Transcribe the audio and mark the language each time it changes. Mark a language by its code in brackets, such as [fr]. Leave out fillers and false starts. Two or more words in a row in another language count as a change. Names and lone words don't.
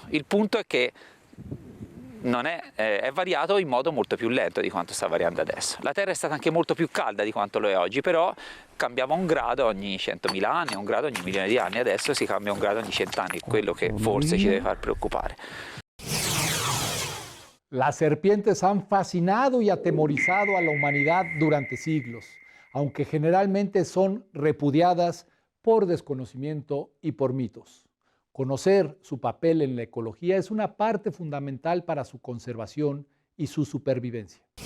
[it] Il punto è che non è variato in modo molto più lento di quanto sta variando adesso. La Terra è stata anche molto più calda di quanto lo è oggi, però cambiava un grado ogni 100.000 anni, un grado ogni milione di anni. Adesso si cambia un grado ogni 100 anni, quello che forse ci deve far preoccupare. [es] Las serpientes han fascinado y atemorizado a la humanidad durante siglos, aunque generalmente son repudiadas por desconocimiento y por mitos. Conocer su papel en la ecología es una parte fundamental para su conservación y su supervivencia.